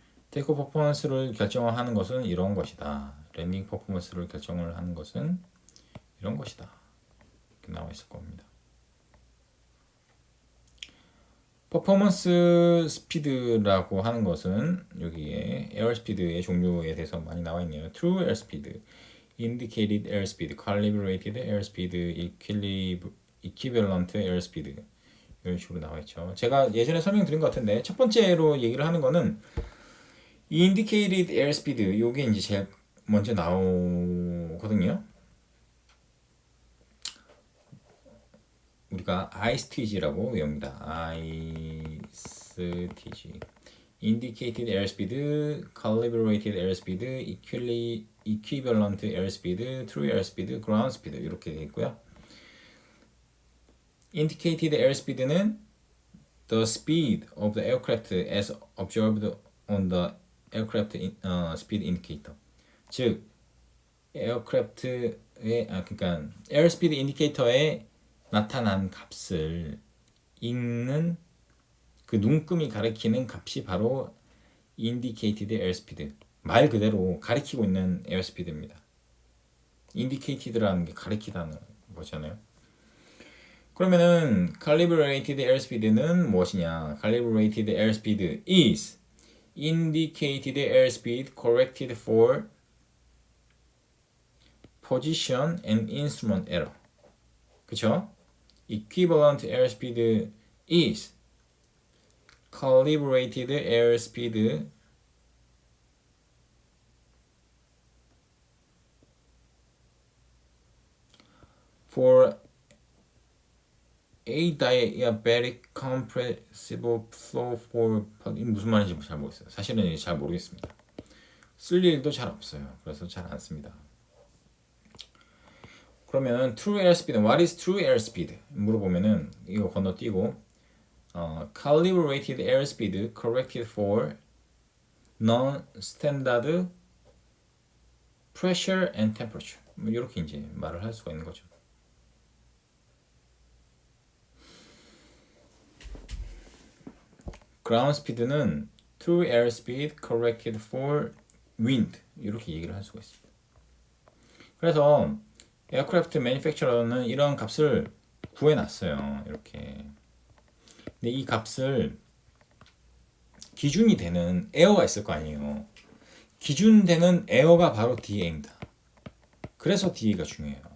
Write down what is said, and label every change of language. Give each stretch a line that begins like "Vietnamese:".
Korean: 테이크오프 퍼포먼스를 결정하는 것은 이런 것이다. 랜딩 퍼포먼스를 결정을 하는 것은 이런 것이다. 이렇게 나와 있을 겁니다. 퍼포먼스 스피드라고 하는 것은 여기에 에어스피드의 종류에 대해서 많이 나와 있네요.
English: True airspeed, indicated airspeed, calibrated airspeed, equivalent airspeed,
Korean: 이런 식으로 나와 있죠. 제가 예전에 설명드린 것 같은데 첫 번째로 얘기를 하는 거는 indicated airspeed, 요게 이제 제일 먼저 나오거든요. 우리가 ISTG라고 외웁니다.
English: ISTG. Indicated airspeed, calibrated airspeed, equivalent airspeed, true airspeed, ground speed
Korean: 이렇게 되어 있고요.
English: Indicated airspeed는 the speed of the aircraft as observed on the aircraft speed indicator.
Korean: 즉, 에어크래프트의 그러니까 airspeed indicator에 나타난 값을 읽는 그 눈금이 가리키는 값이 바로 indicated airspeed, 말 그대로 가리키고 있는 airspeed입니다. indicated라는 게 가리키다는 거잖아요. 그러면은 calibrated airspeed는 무엇이냐?
English: calibrated airspeed is indicated airspeed corrected for position and instrument error.
Korean: 그쵸?
English: Equivalent airspeed is calibrated airspeed for adiabatic compressible flow for
Korean: 무슨 말인지 잘 모르겠어요. 사실은 잘 모르겠습니다. 쓸 일도 잘 없어요. 그래서 잘 안 씁니다. 그러면
English: true airspeed, what is true airspeed?
Korean: 물어보면은 이거 건너뛰고
English: calibrated airspeed corrected for non-standard pressure and temperature.
Korean: 뭐 이렇게 이제 말을 할 수가 있는 거죠.
English: ground speed는 true air speed corrected for wind
Korean: 이렇게 얘기를 할 수가 있습니다. 그래서 에어크래프트 매니팩처러는 이런 값을 구해놨어요. 이렇게. 근데 이 값을 기준이 되는 에어가 있을 거 아니에요. 기준되는 에어가 바로 DA입니다. 그래서 DA가 중요해요.